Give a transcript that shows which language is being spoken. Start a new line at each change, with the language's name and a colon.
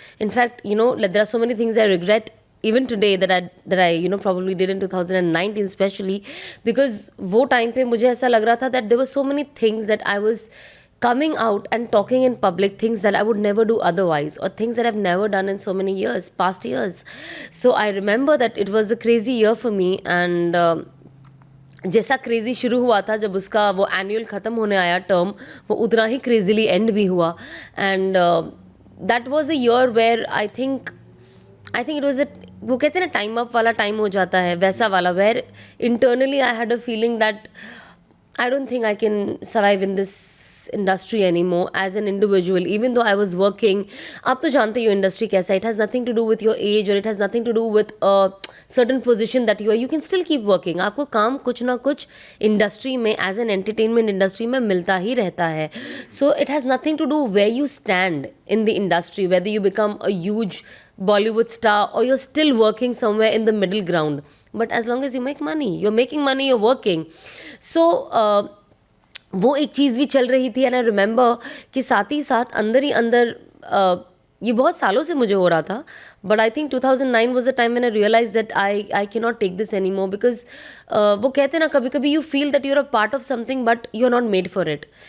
English: In fact, there are so many things I regret even today that I probably did in 2019, especially because
Hindi: वो time पे मुझे ऐसा लग रहा था
English: that there were so many things that I was coming out and talking in public, things that I would never do otherwise, or things that I've never done in so many years, past years. So I remember that it was a crazy year for me, and
Hindi: जैसा crazy शुरू हुआ था, जब उसका वो annual ख़त्म होने आया टर्म, वो उतना ही क्रेज़ीली एंड भी हुआ.
English: and that was a year where I think it was
Hindi: वो कहते हैं ना टाइम अप वाला टाइम हो जाता है, वैसा वाला,
English: Where internally I had a feeling that I don't think I can survive in this industry anymore as an individual, even though I was working.
Hindi: आप तो जानते हो इंडस्ट्री कैसा है.
English: It has nothing to do with your age, or it has nothing to do with a certain position that you are. You can still keep working.
Hindi: आपको काम कुछ ना कुछ इंडस्ट्री में,
English: as an entertainment industry
Hindi: में मिलता ही रहता है.
English: So it has nothing to do where you stand in the industry, whether you become a huge Bollywood star or you're still working somewhere in the middle ground. But as long as you make money, you're making money, you're working. So
Hindi: वो एक चीज़ भी चल रही थी.
English: and I remember
Hindi: कि साथ ही साथ अंदर ही अंदर ये बहुत सालों से मुझे हो रहा था,
English: but I think 2009 was the time when I realise that I can not take this any more, because
Hindi: वो कहते हैं ना,
English: कभी कभी you feel that you are a part of something but you are not made for it.